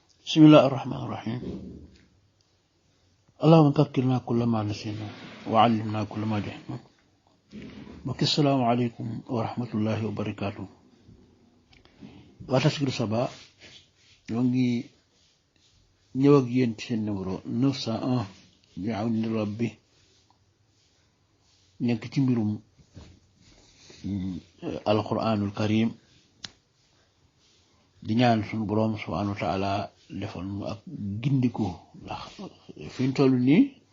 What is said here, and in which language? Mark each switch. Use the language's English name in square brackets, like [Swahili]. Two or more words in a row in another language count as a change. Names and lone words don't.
[Arabic] بسم الله الرحمن الرحيم اللهم ذكرنا كل ما نسينا وعلمنا كل ما جهلنا mbokki السلام عليكم ورحمة الله وبركاته [Wolof] waa Taskiru Saba ñoo ngi ñëw ak yéen ci seen numéro 901 [Arabic] بعون ربي [Wolof] nekk ci mbirum [Arabic] القرآن الكريم [Wolof] di ñaan suñu boroom [Arabic] سبحانه وتعالى [Wolof] defal nu ak gindiku ndax fi ñu toll nii